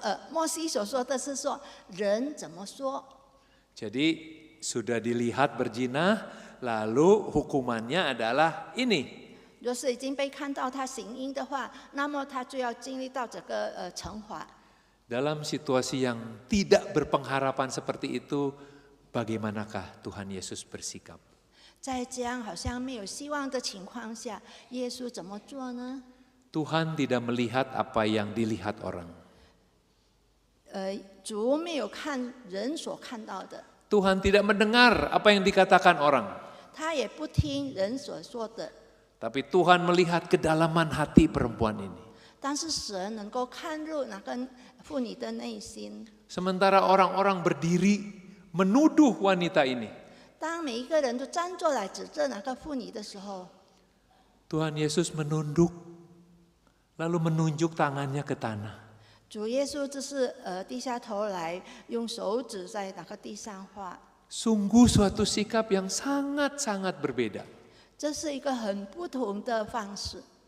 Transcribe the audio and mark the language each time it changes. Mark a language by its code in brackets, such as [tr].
[zh] 摩西所说的是说人怎么说？ [id] Jadi sudah dilihat berzina, lalu hukumannya adalah ini. [zh] 若是已经被看到他行淫的话，那么他就要经历到这个惩罚。 [id] Dalam situasi yang tidak berpengharapan seperti itu, bagaimanakah Tuhan Yesus bersikap? [zh] 在这样好像没有希望的情况下，耶稣怎么做呢？ [id] Tuhan tidak melihat apa yang dilihat orang. [zh] 主没有看人所看到的， [id] Tuhan tidak mendengar apa yang dikatakan orang. [zh] 他也不听人所说的。 [id] Tapi Tuhan melihat kedalaman hati perempuan ini. [zh] 但是神能够看入那个妇女的内心。 [id] Sementara orang-orang berdiri menuduh wanita ini. [zh] 当每一个人都站出来指责那个妇女的时候， [id] Tuhan Yesus menunduk, lalu menunjuk tangannya ke tanah. [zh] 主耶稣就是低下头来，用手指在那个地上画。 [id] Sungguh suatu sikap yang sangat-sangat berbeda. [zh] 这是一个很不同的方式。